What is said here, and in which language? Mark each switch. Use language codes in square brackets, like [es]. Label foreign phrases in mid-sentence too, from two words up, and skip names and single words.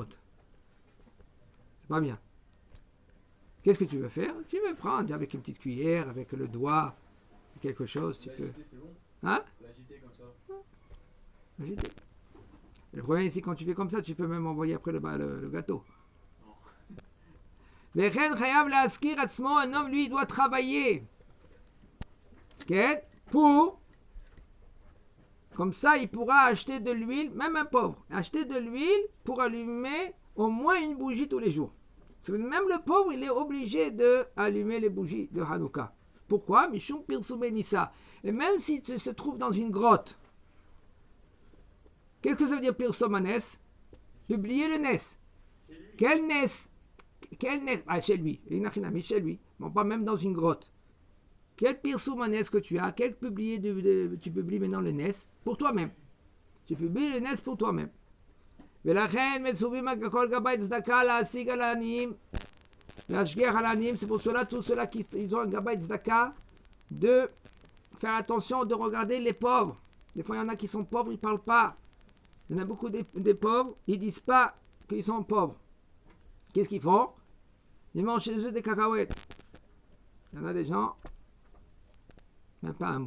[fr] C'est pas bien. Qu'est-ce que tu veux faire? Tu veux prendre avec une petite cuillère, avec le doigt, quelque chose, tu peux. L'agiter, c'est bon. Hein? L'agiter comme ça. Agiter. Le problème ici, quand tu fais comme ça, tu peux même envoyer après le gâteau. [he] וכן חייב להשכיר עצמו, [fr] un homme, lui, il doit travailler. Pour, comme ça, il pourra acheter de l'huile, même un pauvre, acheter de l'huile pour allumer au moins une bougie tous les jours. Parce que même le pauvre, il est obligé d'allumer les bougies de Hanouka. Pourquoi? [he] משום פרסומי ניסא. [fr] Et même si tu se trouves dans une grotte, qu'est-ce que ça veut dire pirsomanes? Publier le nes. Quel nes? Quel nes? Ah, chez lui. Chez lui. Bon, pas même dans une grotte. Quel pirsomanes que tu as? Quel publier tu publies maintenant le nes? Pour toi-même. Tu publies le nes pour toi-même. [he] ולכן מצווים על כל גבאי צדקה להשיג על העניים, להשגיח על העניים. [fr] C'est pour cela, tous ceux-là qui ils ont un [he] גבאי צדקה, [fr] de faire attention, de regarder les pauvres. Des fois, il y en a qui sont pauvres, ils ne parlent pas. Il y en a beaucoup des pauvres, ils ne disent pas qu'ils sont pauvres. Qu'est-ce qu'ils font? Ils mangent chez eux des cacahuètes. Il y en a des gens, même pas un mot.